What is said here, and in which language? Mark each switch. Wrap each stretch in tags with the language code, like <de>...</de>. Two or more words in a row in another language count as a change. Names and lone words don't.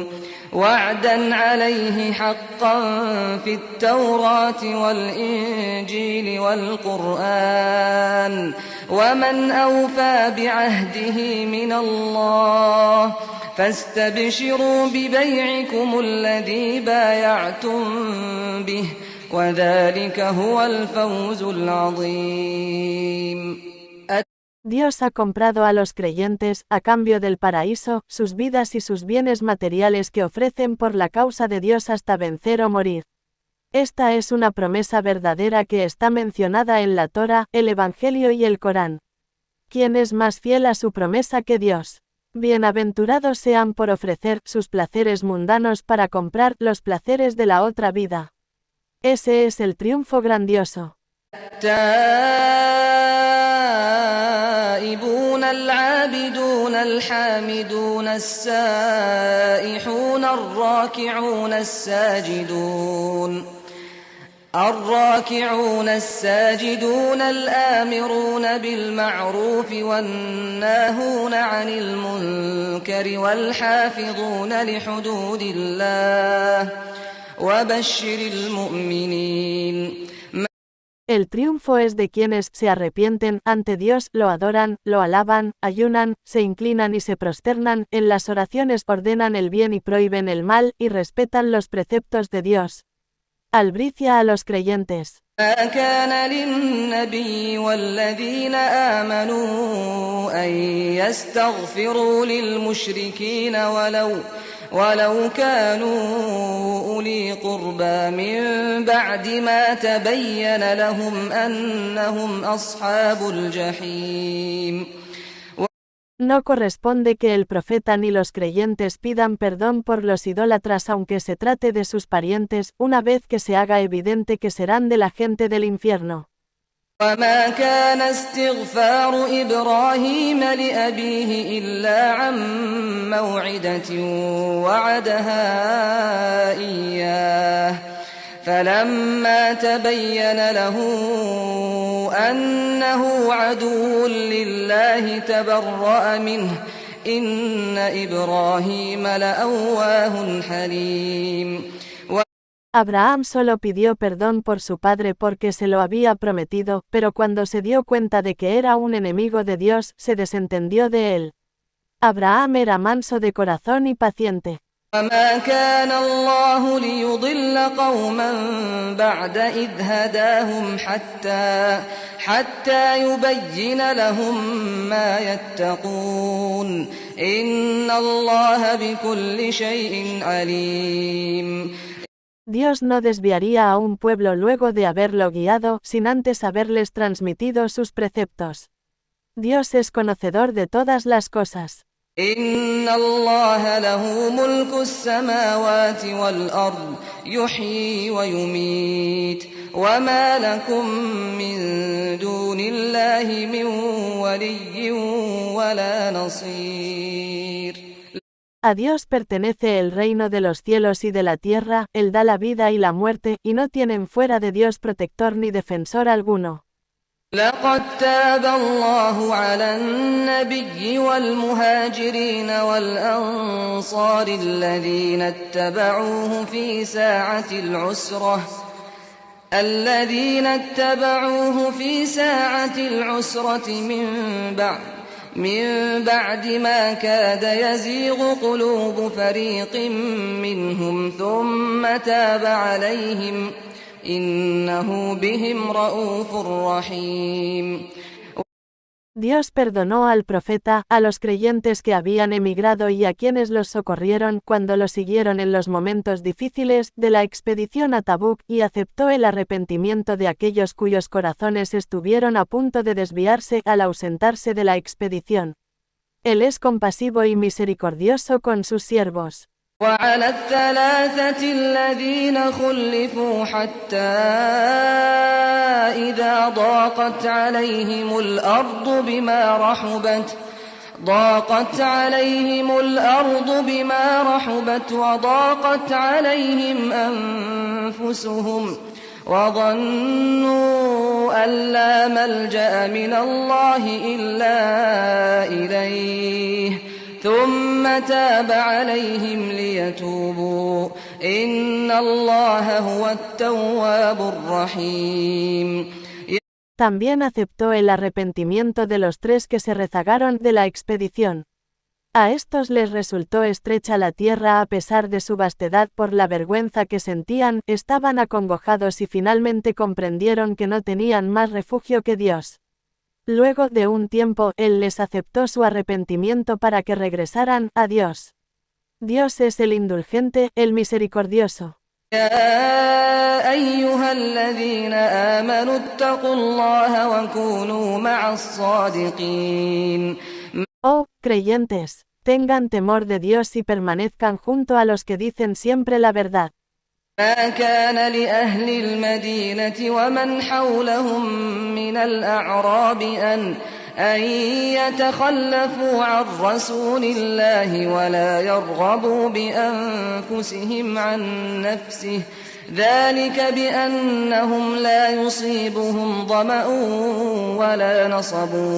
<ar>وعدا عليه حقا في التوراة والإنجيل والقرآن ومن أوفى بعهده من الله فاستبشروا ببيعكم الذي بايعتم به وذلك هو الفوز العظيم.</ar> <es>Dios ha comprado a los creyentes, a cambio del paraíso, sus vidas y sus bienes materiales que ofrecen por la causa de Dios hasta vencer o morir. Esta es una promesa verdadera que está mencionada en la Torá, el Evangelio y el Corán. ¿Quién es más fiel a su promesa que Dios? Bienaventurados sean por ofrecer sus placeres mundanos para comprar los placeres de la otra vida. Ese es el triunfo grandioso.</es> <ar>التائبون العابدون الحامدون السائحون الراكعون الساجدون الآمرون بالمعروف والناهون عن المنكر والحافظون لحدود الله وبشر المؤمنين.</ar> <es>El triunfo es de quienes se arrepienten ante Dios, lo adoran, lo alaban, ayunan, se inclinan y se prosternan, en las oraciones ordenan el bien y prohíben el mal, y respetan los preceptos de Dios. Albricia a los creyentes.</es> <ar>ما كان للنبي والذين آمنوا أن يستغفروا للمشركين ولو كانوا أولي قربى من بعد ما تبين لهم أنهم أصحاب الجحيم.</ar> <es>No corresponde que el profeta ni los creyentes pidan perdón por los idólatras aunque se trate de sus parientes, una vez que se haga evidente que serán de la gente del infierno.</es> <ar>وما كان استغفار إبراهيم لأبيه إلا عن موعدة وعدها إياه فلما تبين له أنه عدو لله تبرأ منه إن إبراهيم لأواه حليم.</ar> <es>Abraham solo pidió perdón por su padre porque se lo había prometido, pero cuando se dio cuenta de que era un enemigo de Dios, se desentendió de él. Abraham era manso de corazón y paciente.</es> <ar>وما كان الله ليضل قوما بعد إذ هداهم حتى يبين لهم ما يتقون إن الله بكل شيء عليم.</ar> <es>Dios no desviaría a un pueblo luego de haberlo guiado, sin antes haberles transmitido sus preceptos. Dios es conocedor de todas las cosas.</es> <ar>إن الله له ملك السماوات والأرض يحيي ويميت وما لكم من دون الله من ولي ولا نصير.</ar> <es>A Dios pertenece el reino de los cielos y de la tierra, Él da la vida y la muerte, y no tienen fuera de Dios protector ni defensor alguno.</es> <ar>لقد تاب الله على النبي والمهاجرين والأنصار الذين اتبعوه في ساعة العسرة من بعد ما كاد يزيغ قلوب فريق منهم ثم تاب عليهم إنه بهم رؤوف رحيم.</ar> <es>Dios perdonó al profeta, a los creyentes que habían emigrado y a quienes los socorrieron cuando los siguieron en los momentos difíciles de la expedición a Tabuk, y aceptó el arrepentimiento de aquellos cuyos corazones estuvieron a punto de desviarse al ausentarse de la expedición. Él es compasivo y misericordioso con sus siervos.</es> <ar>وعلى الثلاثة الذين خلفوا حتى إذا ضاقت عليهم الأرض بما رحبت وضاقت عليهم أنفسهم وظنوا أن لا ملجأ من الله إلا إليه ثم تاب عليهم ليتوبوا إن الله هو التواب الرحيم.</ar> <es>También aceptó el arrepentimiento de los 3 que se rezagaron de la expedición. A estos les resultó estrecha la tierra a pesar de su vastedad por la vergüenza que sentían, estaban acongojados y finalmente comprendieron que no tenían más refugio que Dios. Luego de un tiempo, Él les aceptó su arrepentimiento para que regresaran a Dios. Dios es el indulgente, el misericordioso.</es> <ar>يا أيها الذين آمنوا اتقوا الله وكونوا مع الصادقين.</ar> <es>Oh, creyentes, tengan temor de Dios y permanezcan junto a los que dicen siempre la verdad.</es> <ar>ما كان لأهل المدينة ومن حولهم من الأعراب أن يتخلفوا عن رسول الله ولا يرغبوا بأنفسهم عن نفسه ذلك بأنهم لا يصيبهم ظمأ ولا نصب</ar>